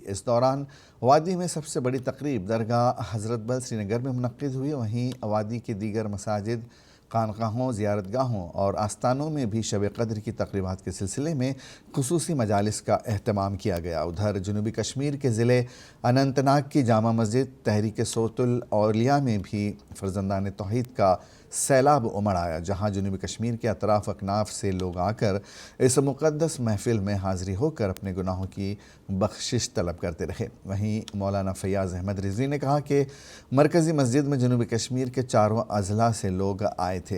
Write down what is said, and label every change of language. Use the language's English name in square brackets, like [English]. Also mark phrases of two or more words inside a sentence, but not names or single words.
[Urdu] اس دوران وادی میں سب سے بڑی تقریب درگاہ حضرت بل سری نگر میں منعقد ہوئی، وہیں وادی کے دیگر مساجد، خانقاہوں، زیارت گاہوں اور آستانوں میں بھی شب قدر کی تقریبات کے سلسلے میں خصوصی مجالس کا اہتمام کیا گیا۔ ادھر جنوبی کشمیر کے ضلع اننت ناگ کی جامع مسجد تحریک صوت الاولیاء میں بھی فرزندان توحید کا سیلاب امڑ آیا، جہاں جنوبی کشمیر کے اطراف اکناف سے لوگ آ کر اس مقدس محفل میں حاضری ہو کر اپنے گناہوں کی بخشش طلب کرتے رہے۔ وہیں مولانا فیاض احمد رضوی نے کہا کہ مرکزی مسجد میں جنوبی کشمیر کے چاروں اضلاع سے لوگ آئے تھے۔